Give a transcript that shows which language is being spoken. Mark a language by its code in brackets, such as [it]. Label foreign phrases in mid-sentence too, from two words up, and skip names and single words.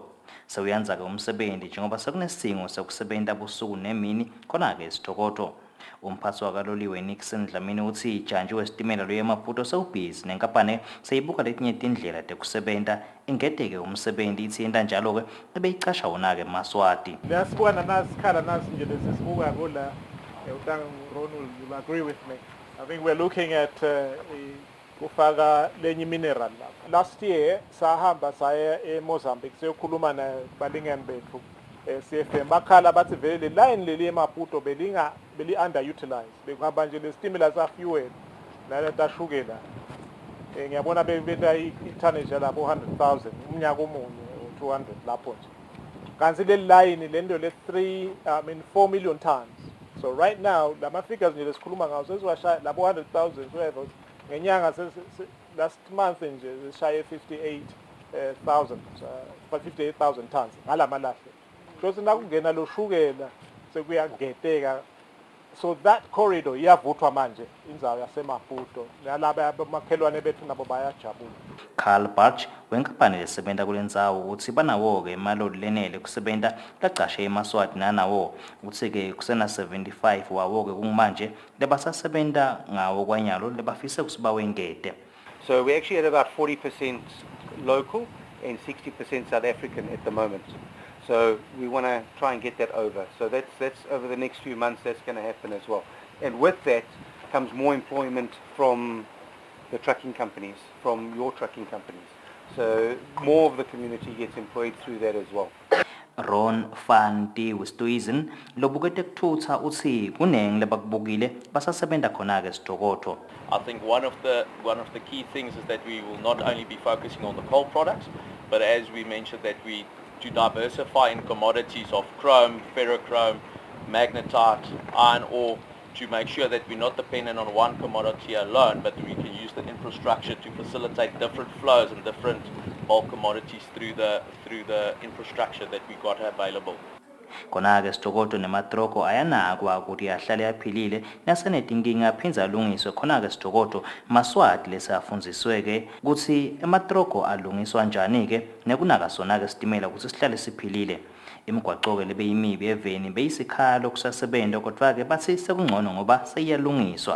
[ss] Sewuyanza ke umsebenzi njengoba sekunesidingo sokusebenta busuku nemini khona ke isithokoto. Umphathi wakaloliwe Nixon Dlamini uthi ijantshi wesitimela lweMaputo sewubhizi nenkampani seyibuka letinye tindlela tekusebenta ingedeke umsebenzi ithi yenta njalo ke ebeyicasha wona ke eMaswati. Liyasibuka nasikhala nasi nje lesisibuka kola [en] Ron will agree with me. I think we're looking at [ss] kufaka lenye mineral lapha. [en] Last year [ss] sahamba saya eMozambique siyokhuluma nabalingani bethu CFM bakhala bathi vele line leli eMaputo beli underutilized. Bekuhamba nje lesitimela sa fuel naleta shukela. Ngiyabona bebeta itonnage labo 100,000 umnyaka omunye 200 lapho nje. Kanti le line lento le 4 million tons. [en] So right now [ss] lama figures nje lesikhuluma ngawo sesiwashaya labo 100,000 whatever ngenyanga [en] last month [ss] nje sishaye 58,000 tons ngalamalahle. Because nakungena lo shukela sekuyageteka. [en] So that corridor [ss] iyavuthwa manje indzawo yaseMaputo nalaba abamakhelwane bethu nabo bayajabula. Carl Barch wenkampani lesebenta kulendzawo uthi banawo ke emaloli lenele kusebenta lacashe eMaswati nanawo uthi ke kusena 75 wawo ke kumanje lebasasebenta ngawo kwanyalo lebafise kusiba wengete. [en] So we actually at about 40% local and 60% South African at the moment. So we want to try and get that over. So that's over the next few months that's going to happen as well. And with that comes more employment from the trucking companies, from your trucking companies. So more of the community gets employed through that as well. [ss] Ron Fanti Wistuizen lobukete kuthutha uthi kuneng lebakubukile basasebenta khona ke sithokoto. [en] I think one of the key things is that we will not only be focusing on the coal products, but as we mentioned that we to diversify in commodities of chrome, ferrochrome, magnetite, iron ore, to make sure that we're not dependent on one commodity alone, but we can use the infrastructure to facilitate different flows and different bulk commodities through the infrastructure that we got available. [ss] Khona ke sithokoto nematroko ayanakwa ukuthi ahlale aphilile nasenetinkinga aphinza alungiswe khona ke sithokoto Maswati lesafundziswe ke ukuthi ematroko alungiswa njani ke nekunaka sona ke sitimela ukuthi sihlale siphilile. Imigwaqo ke lebe yimibi eveni beyisikhalo kusasebenta kodwa ke bathi sekungcono ngoba seyiyalungiswa.